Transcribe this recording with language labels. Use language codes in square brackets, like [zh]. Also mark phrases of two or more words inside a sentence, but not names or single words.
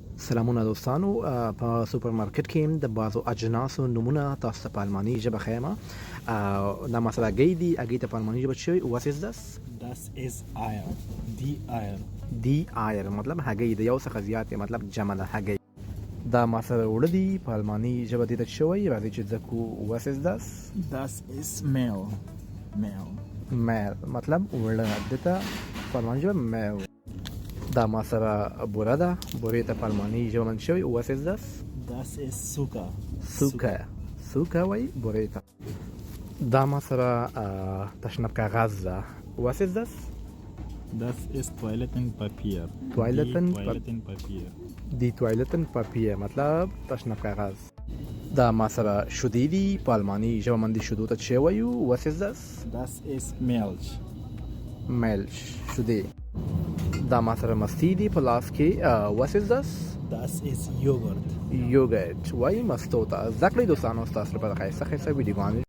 [ps] سلامونه دوستانو په سوپرمارکټ کې د بعضو اجناسو نمونه تاسو ته په الماني ژبه ښیم. دا مثلا هګۍ دي، هګۍ ته په الماني ژبه څه شوی [en] what is this؟ [de] Das ist Eier. Die Eier. Die Eier [ps] مطلب هګۍ د یو څخه زیات دی، مطلب جمع ده هګۍ. دا مثلا اوړه دي په الماني ژبه دې ته څه شوی؟ راځئ چې زده کړو [en] what is this؟ [de] Das ist Mehl. Mehl. [ps] میل مطلب اوړه دې ته په الماني ژبه میل. دا مثلا بوره ده، بورې ته په الماني ژبه باندې شوی [en] what is this؟ [de] Das ist Zucker. [ps] سوکه وای بورې ته. دا مثلا تشناب کاغذ ده [en] what is this؟ [de] Das ist Toilettenpapier. Toilettenpapier. Die Toilettenpapier [ps] مطلب تشناب کاغذ. دا مثلا شودې دي په الماني ژبه باندې شودو ته څه وایو [en] what is this؟ [de] Das ist Milch. [ps] ملش شودې. دا مثلا مستې دي په لاس کې [en] what is this؟ [de] Das ist Joghurt. [ps] یوګرټ وای مستو ته. زده کړئ دوستانو ستاسو لپاره ښایسته ویډیوګانې